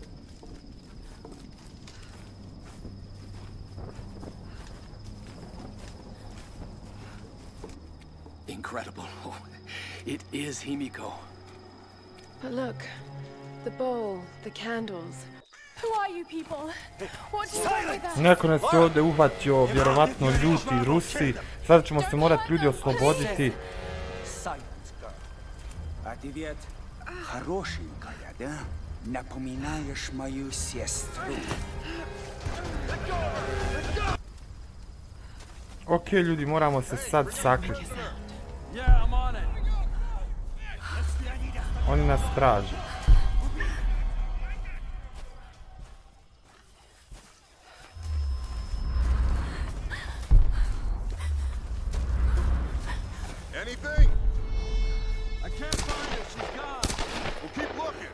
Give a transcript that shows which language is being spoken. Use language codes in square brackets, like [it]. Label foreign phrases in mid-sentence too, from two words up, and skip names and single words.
[en] Incredible. It is Himiko. But look, the bowl, the candles. Who are you people? What do you want with us? [bs] Neko nas je ovdje uhvatio, vjerovatno ljuti Rusi. Sada ćemo se morati ljudi osloboditi. [ru] А ты ведь хорошенькая, да? Напоминаешь мою сестру. [bs] Ok ljudi, moramo se sad sakriti. Oni nas traže. [en] Anything? I can't find her. She's gone. We'll keep looking.